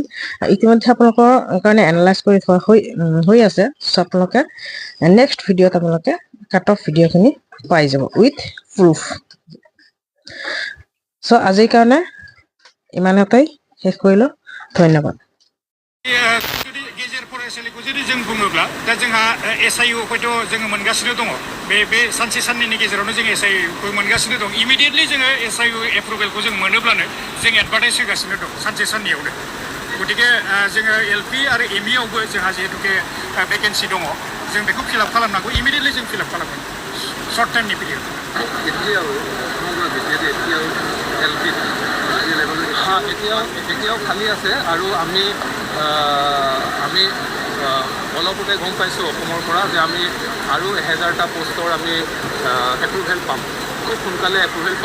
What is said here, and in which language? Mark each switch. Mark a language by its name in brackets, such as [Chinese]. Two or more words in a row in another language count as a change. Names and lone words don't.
[Assamese] ইতিমধ্যে আপোনালোকৰ কাৰণে এনালাইজ কৰি থোৱা হৈ আছে। চ' আপোনালোকে [English] next video [Assamese] আপোনালোকে [English] cut off video [Assamese] পাই যাব [English] with proof. [Assamese] চ' আজিৰ কাৰণে ইমানতেই শেষ কৰিলোঁ। ধন্যবাদ। [Bodo] गेजेर फरायसालिखौ जुदि जों बुङोब्ला दा जोंहा SIU हयथ' जोङो मोनगासिनो दङ। बे सानसे साननैनि गेजेरावनो जों SIU खौ मोनगासिनो दं। इमिडियेटलि जोङो SIU एप्रुभेलखौ जों मोनोब्लानो जों एडभार्टाइज होगासिनो दं सानसे साननैयावनो। गतिके जोङो LP आरो ME आवबो जोंहा जिहेतुके भेकेन्सि दङ, जों बेखौ फिलआप खालामनांगौ। इमिडियेटलि जों फिलआप खालामगोन [English] short time period. [Assamese] এতিয়াও খালী আছে আৰু আমি অলপতে গম পাইছোঁ অসমৰ পৰা যে আমি আৰু 1000টা পোষ্টৰ আমি এপ্ৰুভেল পাম, খুব সোনকালে এপ্ৰুভেল পাম।